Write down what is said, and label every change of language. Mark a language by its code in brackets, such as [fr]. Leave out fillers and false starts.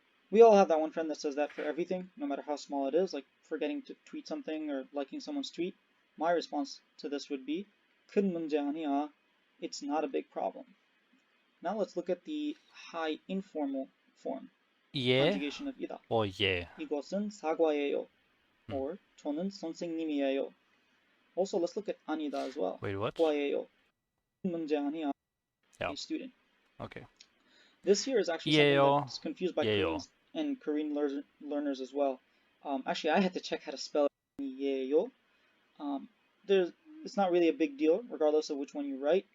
[en] We all have that one friend that says that for everything, no matter how small it is, like forgetting to tweet something or liking someone's tweet. My response to this would be, [ko] 큰 문제 아니야. [en] It's not a big problem. Now let's look at the high informal form. Conjugation of 이다. or 예. [ko] 이것은 사과예요. Or 저는 선생님이에요. [en] Also, let's look at 아니다 as well. Wait, what? [ko] 과예요. 큰 문제 아니야. [en] Yeah. A student. Okay. This here is actually something that's confused by Koreans and Korean learners as well. Actually, I had to check how to spell 예요. It's not really a big deal, regardless of which one you write.